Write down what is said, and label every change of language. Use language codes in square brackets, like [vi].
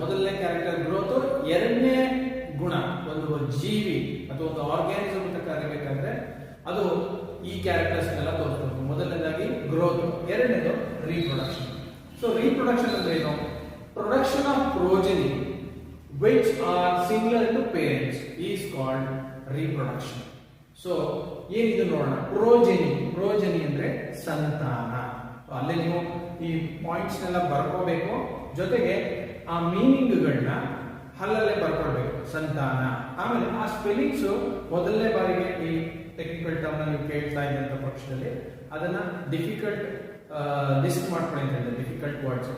[kn] ಮೊದಲನೇ character growth, ಎರಡನೇ ಗುಣ ಒಂದು ಜೀವಿ ಅಥವಾ ಒಂದು ಆರ್ಗ್ಯಾನಿಸಮ್ ಅಂತ ಕರಿಬೇಕಾದ್ರೆ ಅದು ಈ ಕ್ಯಾರೆಕ್ಟರ್ಸ್ ಎಲ್ಲ ತೋರಿಸ್ಬೇಕು. ಮೊದಲನೇದಾಗಿ ಗ್ರೋತ್, ಎರಡನೇದು ರೀಪ್ರೊಡಕ್ಷನ್. ಸೊ ರೀಪ್ರೊಡಕ್ಷನ್ ಅಂದ್ರೆ ಏನು? [en] Production of progeny which are similar to parents is called reproduction. [kn] So ಏನಿದು ನೋಡೋಣ. ಪ್ರೋಜನಿ ಅಂದ್ರೆ ಸಂತಾನ. ಅಲ್ಲೇ ನೀವು ಈ ಪಾಯಿಂಟ್ಸ್ ನೆಲ್ಲ ಬರ್ಕೋಬೇಕು, ಜೊತೆಗೆ ಆ ಮೀನಿಂಗ್ಗಳನ್ನ ಅಲ್ಲಲ್ಲೇ ಬರ್ಕೊಳ್ಬೇಕು. ಸಂತಾನ, ಆಮೇಲೆ ಆ ಸ್ಪೆಲ್ಲಿಂಗ್ಸ್ ಮೊದಲನೇ ಬಾರಿಗೆ ಈ ಟೆಕ್ನಿಕಲ್ ಟರ್ಮ್ ನೀವು ಕೇಳ್ತಾ ಇದ್ದಂತ ಪಕ್ಷದಲ್ಲಿ ಅದನ್ನ ಡಿಫಿಕಲ್ಟ್ ಲಿಸ್ಟ್ ಮಾಡ್ಕೊಳ್ಳಿ ಅಂತ ಹೇಳಿದ್ರೆ, ಡಿಫಿಕಲ್ಟ್ ವರ್ಡ್ಸ್.